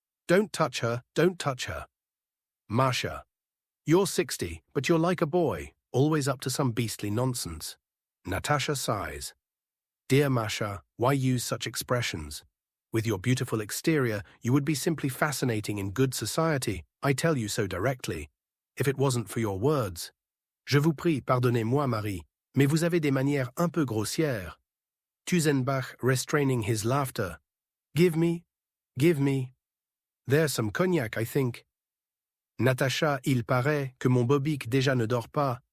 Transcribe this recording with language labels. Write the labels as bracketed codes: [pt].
[en] Don't touch her, don't touch her. Masha. You're 60, but you're like a boy, always up to some beastly nonsense. Natasha sighs. Dear Masha, why use such expressions? With your beautiful exterior, you would be simply fascinating in good society, I tell you so directly. If it wasn't for your words. [fr] Je vous prie, pardonnez-moi, Marie, mais vous avez des manières un peu grossières. [en] Tuzenbach restraining his laughter. Give me. There's some cognac, I think. [fr] Natasha, il paraît que mon Bobik déjà ne dort pas.